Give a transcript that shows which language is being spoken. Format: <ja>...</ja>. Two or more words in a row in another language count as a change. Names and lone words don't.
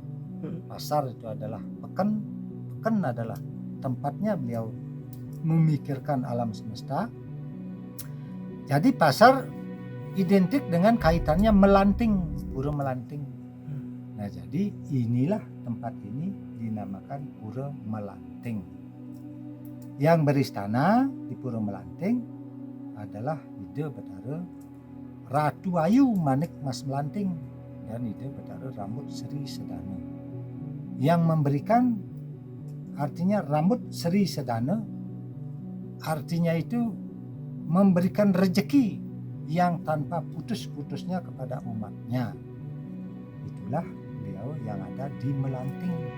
<id>Pasar itu adalah peken adalah tempatnya beliau memikirkan alam semesta. Jadi pasar identik dengan kaitannya melanting, Pura Melanting. Nah, jadi inilah tempat ini dinamakan Pura Melanting. Yang beristana di Pura Melanting adalah Ida Betara Ratu Ayu Manik Mas Melanting dan Ida Betara Rambut Sri Sedana. Yang memberikan artinya rambut Sri Sedana, artinya itu memberikan rezeki yang tanpa putus-putusnya kepada umatnya. Itulah beliau yang ada di Melanting.</id>